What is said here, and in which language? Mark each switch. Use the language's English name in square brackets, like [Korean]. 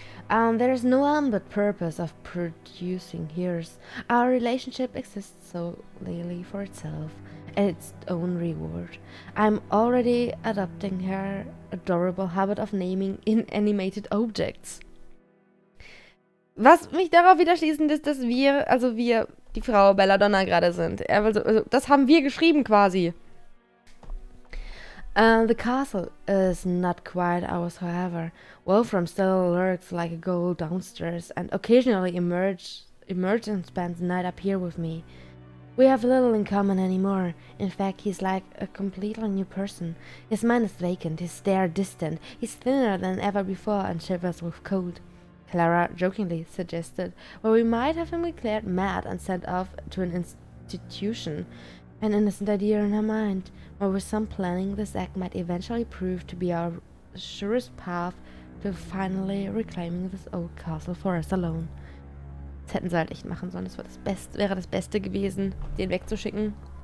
[English] There is no ambit purpose of producing heirs. Our relationship exists solely for itself and its own reward. I'm already adopting her adorable habit of naming inanimated objects. [German] Was mich darauf wieder schließen lässt, dass wir, die Frau Belladonna gerade sind. Also, das haben wir geschrieben quasi. [English] The castle is not quite ours, however. Wolfram still lurks like a ghoul downstairs and occasionally emerges and spends the night up here with me. We have little in common anymore. In fact, he's like a completely new person. His mind is vacant, his stare distant, he's thinner than ever before and shivers with cold. Clara jokingly suggested, well, we might have him declared mad and sent off to an institution. An innocent idea in her mind, but with some planning, this act might eventually prove to be our surest path to finally reclaiming this old castle for us alone. [German] Das hätten sie halt echt machen sollen. Das wäre das Beste gewesen, den wegzuschicken.